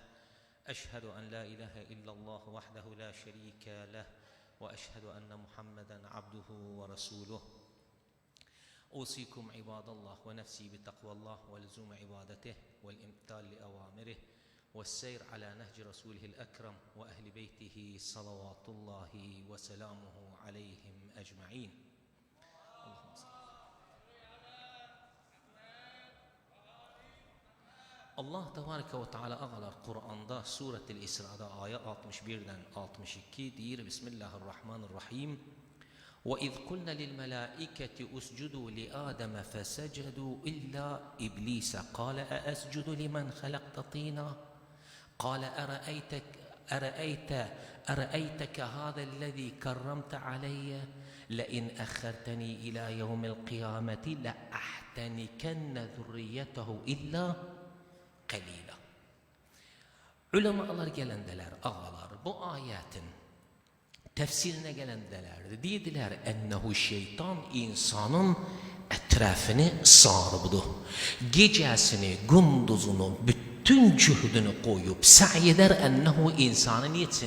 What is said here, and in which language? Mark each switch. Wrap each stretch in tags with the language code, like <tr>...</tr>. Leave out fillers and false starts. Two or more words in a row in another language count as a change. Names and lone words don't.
<ar>أشهد أن لا إله إلا الله وحده لا شريك له، وأشهد أن محمدا عبده ورسوله. أوصيكم عباد الله ونفسي بتقوى الله ولزوم عبادته والامتثال لأوامره والسير على نهج رسوله الأكرم وأهل بيته صلوات الله وسلامه عليهم أجمعين.</ar> <az>Allah Tebareke ve Teala ağalar Kur'an'da Suretil İsra'da ayet 61'den 62 deyir: Bismillahirrahmanirrahim.</az> <ar>وَإِذْ قُلْنَا لِلْمَلَائِكَةِ أُسْجُدُوا لِآدَمَ فَسَجَدُوا إِلَّا إِبْلِيسَ قَالَ أَأَسْجُدُ لِمَنْ خَلَقْتَ طِينًا قال أرأيتك هذا الذي كرمت علي لئن أخرتني إلى يوم القيامة لأحتنكن ذريته إلا قليلا.</ar> <az>Ulemalar gelendeler, ağalar, bu ayetin tefsirine gelendeler dediler ennehu şeytan insanın etrafını sarıbdı. Gecesini, gündüzünü, bütün cühdünü koyup sa'i eder ennehu insanı niçin?</az>